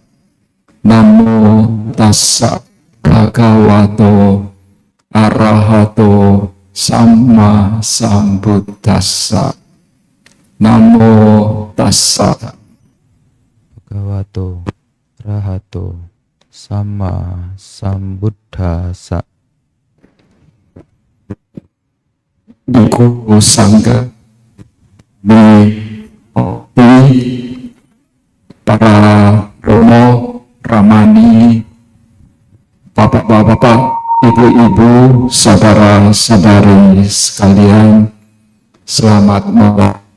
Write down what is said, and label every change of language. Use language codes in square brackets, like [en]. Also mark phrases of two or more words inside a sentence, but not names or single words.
[pi] Namo tassa bhagavato arahato Sama Sambuddhassa. Namo tassa bhagavato arahato Sama Sambuddhassa. Bhikkhu Sangha, [id] para romo, ramani, bapak-bapak, ibu-ibu, saudara-saudari sekalian, selamat malam.